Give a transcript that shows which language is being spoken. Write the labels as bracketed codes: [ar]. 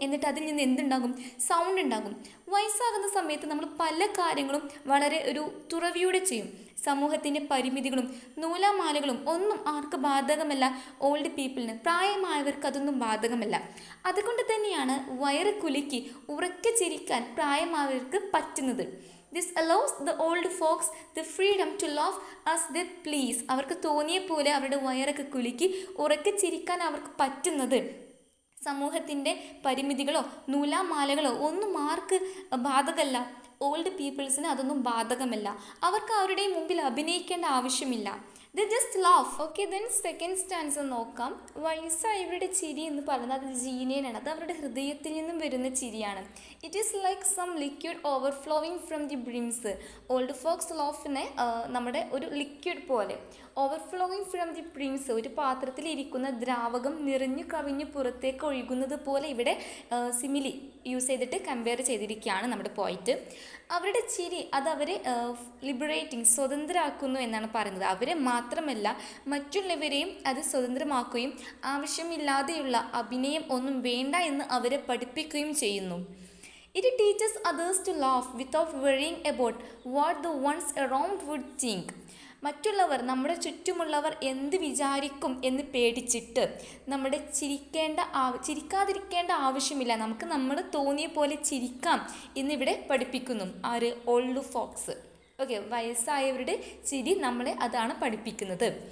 [ml] എന്നിട്ട് അതിൽ നിന്ന് എന്തുണ്ടാകും, സൗണ്ട് ഉണ്ടാകും. വയസ്സാകുന്ന സമയത്ത് നമ്മൾ പല കാര്യങ്ങളും വളരെ ഒരു തുറവിയോടെ ചെയ്യും. സമൂഹത്തിൻ്റെ പരിമിതികളും നൂലാമാലകളും ഒന്നും ആർക്ക് ബാധകമല്ല, ഓൾഡ് പീപ്പിളിന്, പ്രായമായവർക്ക് അതൊന്നും ബാധകമല്ല. അതുകൊണ്ട് തന്നെയാണ് വയറ് കുലുക്കി ഉറക്കെ ചിരിക്കാൻ പ്രായമായവർക്ക് പറ്റുന്നത്. [en] This allows the old folks the freedom to laugh as they please. [ml] അവർക്ക് തോന്നിയ പോലെ അവരുടെ വയറൊക്കെ കുലുക്കി ഉറക്കെ ചിരിക്കാൻ അവർക്ക് പറ്റുന്നത് സമൂഹത്തിൻ്റെ പരിമിതികളോ നൂലാമാലകളോ ഒന്നും ആർക്ക് ബാധകമല്ല. ഓൾഡ് പീപ്പിൾസിന് അതൊന്നും ബാധകമല്ല. അവർക്ക് അവരുടെ മുമ്പിൽ അഭിനയിക്കേണ്ട ആവശ്യമില്ല. [en] They just laugh. [ml] Okay, then second stance നോക്കാം. വയസ്സായവരുടെ ചിരി എന്ന് പറയുന്നത് അത് ജീനിയനാണ്, അത് അവരുടെ ഹൃദയത്തിൽ നിന്നും വരുന്ന ചിരിയാണ്. [en] It is like some liquid overflowing from the brims. [ml] Old Fox ലാഫിനെ നമ്മുടെ ഒരു ലിക്വിഡ് പോലെ, [en] overflowing from the brims, [ml] ഒരു പാത്രത്തിൽ ഇരിക്കുന്ന ദ്രാവകം നിറഞ്ഞു കവിഞ്ഞ് പുറത്തേക്ക് ഒഴുകുന്നത് പോലെ ഇവിടെ സിമിലി യൂസ് ചെയ്തിട്ട് കമ്പയർ ചെയ്തിരിക്കുകയാണ് നമ്മുടെ പോയിറ്റ്. അവരുടെ ചിരി അത് അവരെ ലിബറേറ്റിംഗ്, സ്വതന്ത്രമാക്കുന്നു എന്നാണ് പറയുന്നത്. അവരെ മാത്രമല്ല മറ്റുള്ളവരെയും അത് സ്വതന്ത്രമാക്കുകയും ആവശ്യമില്ലാതെയുള്ള അഭിനയം ഒന്നും വേണ്ട എന്ന് അവരെ പഠിപ്പിക്കുകയും ചെയ്യുന്നു. [en] It teaches others to laugh without worrying about what the ones around would think. [ml] മറ്റുള്ളവർ, നമ്മുടെ ചുറ്റുമുള്ളവർ എന്ത് വിചാരിക്കും എന്ന് പേടിച്ചിട്ട് നമ്മുടെ ചിരിക്കാതിരിക്കേണ്ട ആവശ്യമില്ല. നമുക്ക് നമ്മൾ തോന്നിയ പോലെ ചിരിക്കാം എന്നിവിടെ പഠിപ്പിക്കുന്നു. ആര്? Old Fox. ഓക്കെ, വയസ്സായവരുടെ ചിരി നമ്മളെ അതാണ് പഠിപ്പിക്കുന്നത്.